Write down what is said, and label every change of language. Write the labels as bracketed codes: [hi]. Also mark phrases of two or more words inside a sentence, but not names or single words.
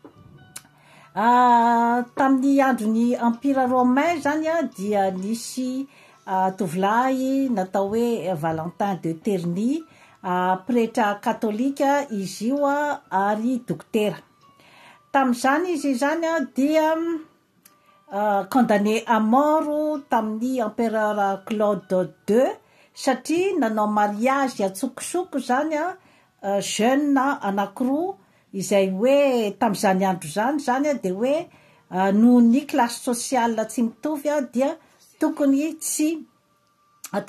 [mg] Tamin'ny andron'ny Empire Romain zany dia nisy tovolahy natao hoe Valentin de Terny, pretra katolika izy io ary dokotera. Tamin'izany izy zany dia [fr] condamné à mort [mg] tamin'ny empereur Claude II satria nanao mariage atsokosoko zany jeune anankiroa izay hoe tamin'izany andro zany dia hoe noho ny [fr] classe sociale [mg] tsy mitovy dia tokony tsy atao